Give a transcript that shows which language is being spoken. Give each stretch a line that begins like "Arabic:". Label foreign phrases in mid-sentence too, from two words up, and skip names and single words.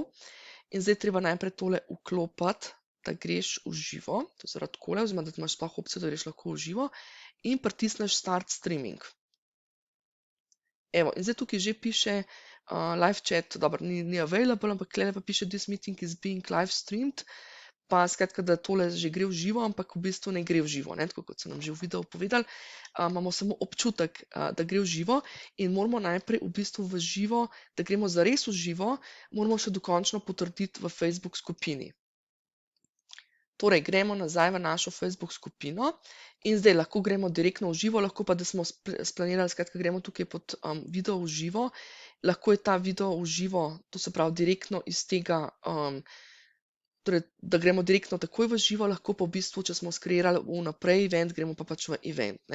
Slovenian: In zdaj treba najprej tole vklopiti, da greš v živo, to je zaradi takole, oziroma da imaš sploh opcijo, da greš lahko v živo in pritisneš
English: Start Streaming.
Slovenian: Evo, in zdaj tukaj že piše
English: live chat,
Slovenian: dobro, ni available, ampak tukaj pa piše
English: This meeting is being live streamed,
Slovenian: pa skratka, da tole že gre v živo, ampak v bistvu ne gre v živo, ne, tako kot so nam že v videu povedali, imamo samo občutek, da gre v živo in moramo najprej v bistvu v živo, da gremo zares v živo, moramo še dokončno potrditi v Facebook skupini. Torej, gremo nazaj v našo Facebook skupino in zdaj lahko gremo direktno v živo, lahko pa, da smo splanirali, skratka, gremo tukaj pod video v živo, lahko je ta video v živo, to se pravi direktno iz tega, torej, da gremo direktno takoj v živo, lahko pa v bistvu, če smo skreirali vnaprej event, gremo pa pač v event, ne.